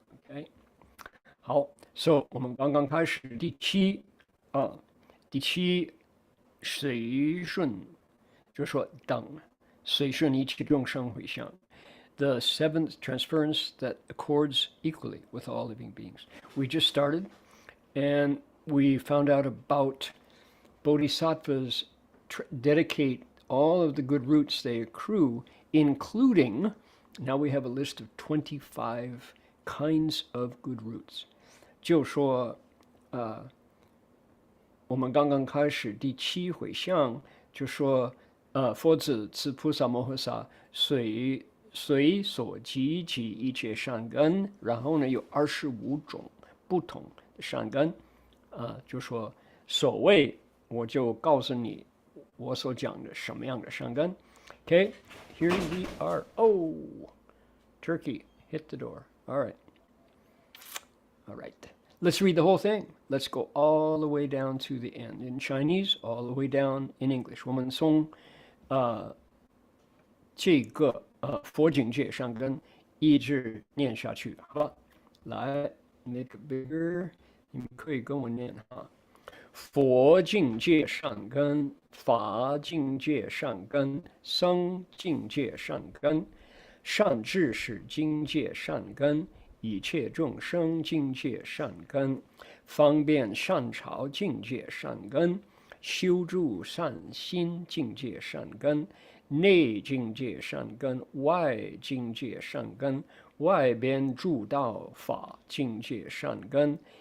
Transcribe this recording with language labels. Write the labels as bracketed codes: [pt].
[zh] OK， 好 ，So 我们刚刚开始第七随顺，就说等随顺一切众生回向。 [en] The 7th transference that accords equally with all living beings. We just started, and we found out about bodhisattvas dedicate all of the good roots they accrue, including, now we have a list of 25 kinds of good roots. [zh] 就说我们刚刚开始第7回向，就说佛子慈菩萨摩诃萨随所集其一切善根，然后呢有25种不同的善根，就说所谓我就告诉你。我所讲的什么样的善根 [en] Okay, here we are. Oh, Turkey hit the door. All right. Let's read the whole thing. Let's go all the way down to the end in Chinese, all the way down in English. [zh] 我们从这个佛境界善根一直念下去，好吧？来 ， [en] make it bigger. [zh] 你们可以跟我念哈。佛境界善根，法境界善根，僧境界善根，善知识境界善根，一切众生境界善根，方便善巧境界善根，修筑善心境界善根，内境界善根，外境界善根，外边诸道法境界善根。